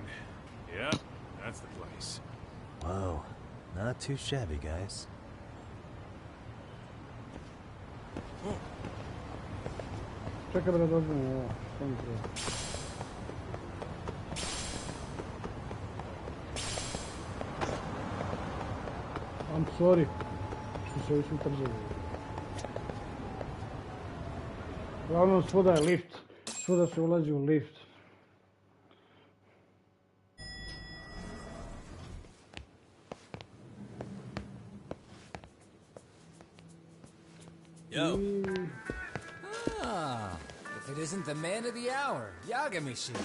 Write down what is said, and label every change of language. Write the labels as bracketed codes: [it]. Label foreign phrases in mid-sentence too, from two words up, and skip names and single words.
[en] Yep, that's the place. Whoa, not too shabby, guys. [bs] Čekaj da dođemo ovo. [en] I'm sorry. [bs] Što se više utrzali. Uglavnom svuda je lift. Svuda se ulazi u lift. [en] Yo. Ah, if it isn't the man of the hour, Yagamishi.